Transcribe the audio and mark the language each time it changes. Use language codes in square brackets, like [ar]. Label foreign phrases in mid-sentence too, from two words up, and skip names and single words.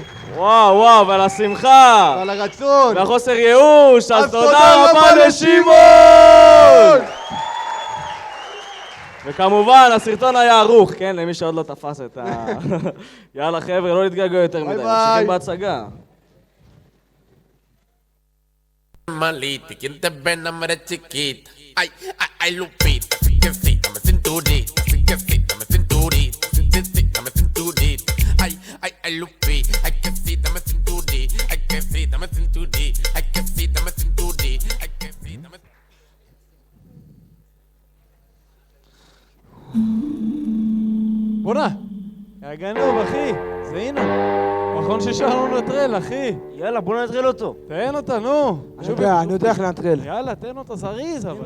[he] וואו, ועל השמחה. ועל הרצון. והחוסר ייאוש. אז תודה רבה לשמעון! וכמובן, הסרטון היה ערוך, כן? למי שעוד לא תפס את ה... יאללה חבר'ה, לא נתגעגע יותר מדי. ממשיכים בהצגה. [es] Malita, quien te ve enamora chiquita. Ay, Lupita, sí, dame cinturita, sí, dame cinturita, sí, dame cinturita. Ay, Lupita, ay, que sí, dame cinturita, ay, que sí, dame cinturita, ay, que sí, dame cinturita, ay, que sí, dame... [he] בוא'נה, הגנוב, אחי, זהינו. נכון ששארנו לנטרל, אחי. יאללה, בוא ננטרל אותו. תן אותה, נו. אני יודע איך לנטרל. יאללה, תן אותה זריז, אבל.